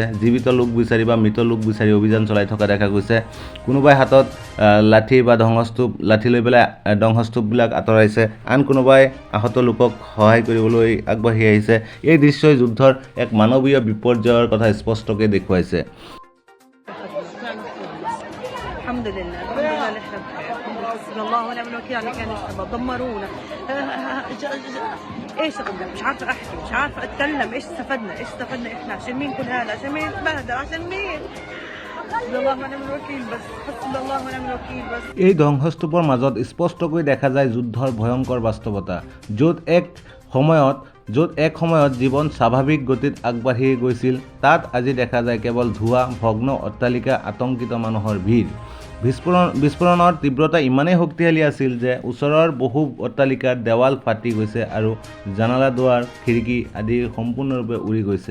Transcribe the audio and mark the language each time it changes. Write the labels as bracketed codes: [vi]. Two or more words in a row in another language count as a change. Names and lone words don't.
[as] জীৱিত লোক বিচাৰি বা মৃত লোক বিচাৰি অভিযান চলাই থকা দেখা গৈছে। কোনোবাই হাতত লাঠি বা লাঠি লৈ পেলাই ধ্বংসস্তূপবিলাক আঁতৰাইছে, আন কোনোবাই আহত লোকক সহায় কৰিবলৈ আগবাঢ়ি আহিছে। এই দৃশ্যই যুদ্ধৰ এক মানৱীয় বিপৰ্যয়ৰ কথা স্পষ্টকৈ দেখুৱাইছে। [ar] الله ونعم الوكيل على كان السبب دمرونا. ايش اقول لك؟ مش عارفه احكي، مش عارفه اتكلم. ايش استفدنا احنا؟ عشان مين كل هذا؟ عشان مين نتبهدل؟ عشان مين؟ الله ونعم الوكيل بس. حسبنا الله ونعم الوكيل بس. [as] এই ধ্বংসস্তূপৰ মাজত স্পষ্টকৈ দেখা যায় যুদ্ধৰ ভয়ংকৰ বাস্তৱতা, য'ত এক সময়ত জীৱন স্বাভাৱিক গতিত আগবাঢ়ি গৈছিল, তাত আজি দেখা যায় কেৱল ধোঁৱা, ভগ্ন অট্টালিকা, আতংকিত মানুহৰ ভিৰ। বিস্ফোৰণৰ তীব্ৰতা ইমানেই শক্তিশালী আছিল যে ওচৰৰ বহু অট্টালিকাৰ দেৱাল ফাটি গৈছে আৰু জানালা দুৱাৰ খিৰিকী আদি সম্পূৰ্ণৰূপে উৰি গৈছে।